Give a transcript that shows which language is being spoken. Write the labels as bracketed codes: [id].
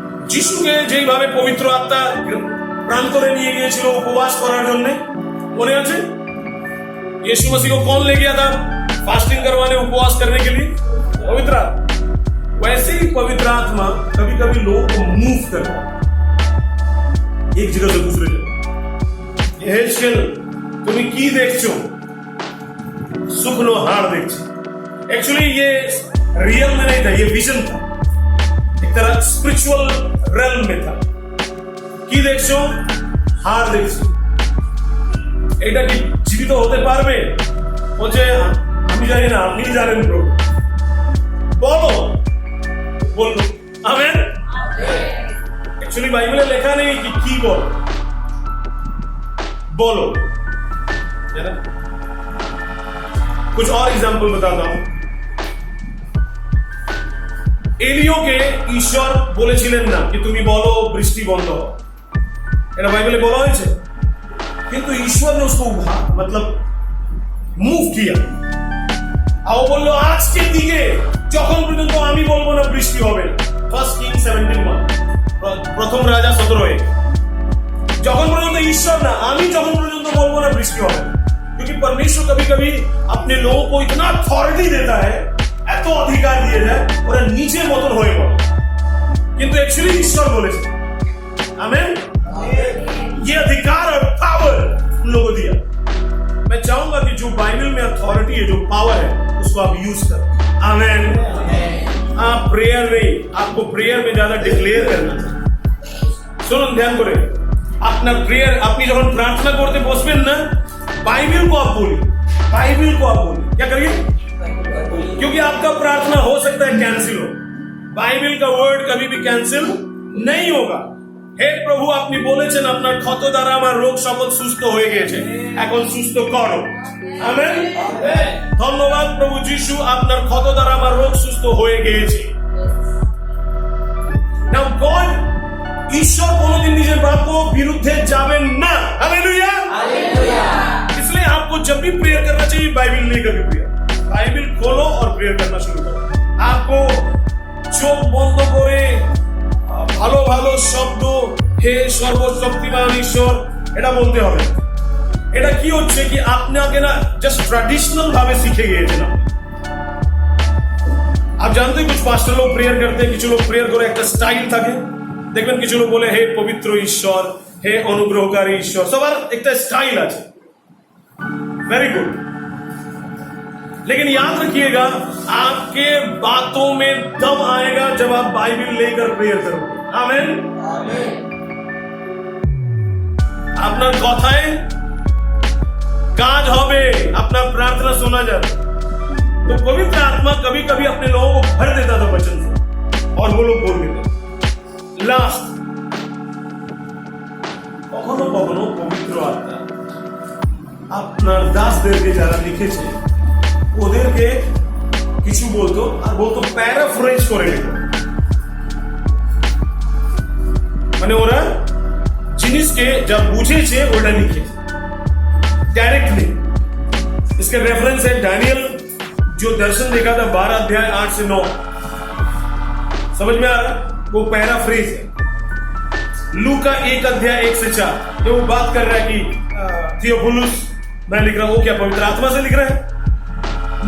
[bn] যিশুকে যেইভাবে পবিত্র আত্মা প্রান্তরে নিয়ে গিয়েছিল উপবাস করার জন্য, মনে আছে? [hi] यीशु मसीह को कौन ले गया था फास्टिंग करवाने, उपवास करने के लिए? पवित्र आत्मा। वैसे ही पवित्र आत्मा कभी कभी लोगों को मूव करता है एक जगह से दूसरे जगह। [bn] यहेजकेल তুমি কি দেখছো? শুকনো হাড় দেখছো। [hi] एक्चुअली ये रियल में नहीं था, ये विजन था, एक तरह स्पिरिचुअल रेल्म में था। [bn] কি দেখছো? হাড় দেখছো। এটা কি জীবিত হতে পারবে? বলছে আমি জানি না, আপনি জানেন প্রভু। বলো, বললো আমেন। [hi] एक्चुअली बाइबल में लिखा नहीं कि की बोलो, बोलो, है ना? कुछ और एग्जाम्पल बताता हूं। [bn] এলিয়কে ঈশ্বর বলেছিলেন না कि তুমি বলো বৃষ্টি বন্ধ हो, এটা বাইবেলে বলা হয়েছে। [hi] কিন্তু ईश्वर ने उसको मतलब মুভ किया। [bn] আর বললো আজকে দিকে যখন পর্যন্ত আমি বলবো না বৃষ্টি হবে না। 1 Kings 17:1, প্রথম রাজা 17:1। যখন পর্যন্ত ईश्वर না, আমি যখন পর্যন্ত বলবো না বৃষ্টি হবে না। [hi] क्योंकि परमेश्वर कभी कभी अपने लोगों को इतना अथॉरिटी देता है, [bn] এত অধিকার দিয়ে যায়, ওরা নিজের মতন হয়ে পড়ে। [hi] কিন্তু एक्चुअली ईश्वर বলেছে, आमेन। ये अधिकार और पावर उन लोगों को दिया। मैं चाहूंगा कि जो बाइबल में अथॉरिटी है, जो पावर है, उसको आप यूज करें। आमेन। आप प्रेयर नहीं, आपको प्रेयर में ज्यादा डिक्लेयर करना चाहिए। [bn] শুনুন, ধ্যান করে আপনার প্রেয়ার, আপনি যখন প্রার্থনা করতে বসবেন না, [hi] बाइबल को आप बोलिए, [bn] बाइबल को आप बोलिए। [hi] क्या करिए? क्योंकि आपका प्रार्थना हो सकता है कैंसिल हो। बाइबल का वर्ड कभी भी कैंसिल नहीं होगा। [bn] হে প্রভু, আপনি বলেছেন আপনার ক্ষত দ্বারা আমার রোগ সকল সুস্থ হয়ে গেছে, এখন সুস্থ করো। আমেন। ধন্যবাদ প্রভু যিশু, আপনার ক্ষত দ্বারা আমার রোগ সুস্থ হয়ে গেছে। নাও গড, ঈশ্বর কোনোদিন নিজের বাক্য বিরুদ্ধে যাবেন না। [hi] Hallelujah, hallelujah. इसलिए आपको जब भी प्रेयर करना चाहिए, बाइबल लेकर के प्रेयर, बाइबल खोलो और प्रेयर करना शुरू करो। [bn] आपको চোখ বন্ধ করে ভালো ভালো শব্দ হে সর্বশক্তিমান ঈশ্বর এটা বলতে হবে। এটা কি হচ্ছে কি আপনাকে না জাস্ট ট্র্যাডিশনাল ভাবে শিখে গিয়েছেন। [hi] आप जानते हैं कुछ पास्टर लोग प्रेयर करते हैं, [bn] কিছু লোক প্রেয়ার করে একটা স্টাইল থাকে। দেখবেন কিছু লোক বলে হে পবিত্র ঈশ্বর, হে অনুগ্রহকারী ঈশ্বর, সবার একটা স্টাইল আছে। [hi] Very good. लेकिन याद रखिएगा, आपके बातों में दम आएगा जब आप बाइबल लेकर प्रेयर करोगे। आमेन। [bn] আপনার কথায় কাজ হবে, আপনার [hi] प्रार्थना सुना जाता। तो पवित्र आत्मा कभी कभी अपने लोगों को भर देता था वचन से, और वो लोग बोल देते। [bn] लास्ट, কখনো কখনো পবিত্র আত্মা আপনার দাসদেরকে যারা লিখেছে ওদেরকে কিছু বলতো, আর বলতো প্যারাফ্রেজ করে লিখো। মানে ওরা জিনিসকে যা বুঝেছে ওটা লিখেছে, ডাইরেক্টলি। [hi] इसके रेफरेंस है डैनियल जो दर्शन देखा था 12 अध्याय 8 से 9। समझ में आ रहा है? वो पैराफ्रेज है। लू का 1 अध्याय 1 से 4 जो वो बात कर रहा है कि थियोफिलुस मैं लिख रहा हूं, वो क्या पवित्र आत्मा से लिख रहा है?